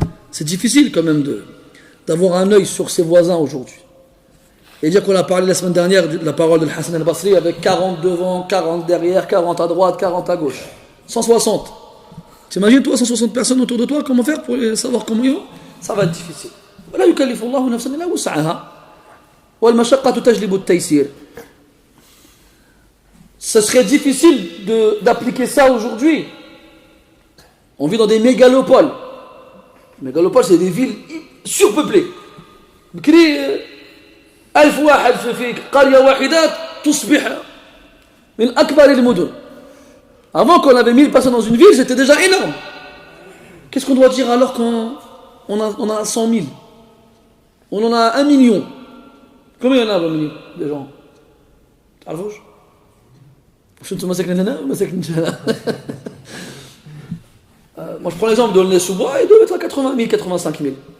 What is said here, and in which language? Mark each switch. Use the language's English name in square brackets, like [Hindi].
[French] C'est difficile quand même d'avoir un œil sur ses voisins aujourd'hui. Et dire qu'on a parlé la semaine dernière de la parole de Hassan al-Basri avec 40 devant, 40 derrière, 40 à droite, 40 à gauche. 160. T'imagines toi 160 personnes autour de toi, comment faire pour savoir comment ils vont? Ça va être difficile. [Arabic] ولا يكلف الله نفسا إلا وسعها والمشقة تجلب التيسير. [French] Ce serait difficile d'appliquer ça aujourd'hui. On vit dans des mégalopoles. Mégalopoles, c'est des villes surpeuplées. [Arabic] بكري 1000 واحد في قرية واحدة تصبح من أكبر المدن. [French] Avant qu'on avait 1000 personnes dans une ville, c'était déjà énorme. Qu'est-ce qu'on doit dire alors quand on a 100 000. On en a 1 million. Combien il y en a 1 million de gens? [Arabic] تعرفوش؟ شو انتم مساكن هنا ومساكن هنا؟ [French] Moi je prends l'exemple de Aulnay-sous-Bois, il doit être à 80 000, 85 000.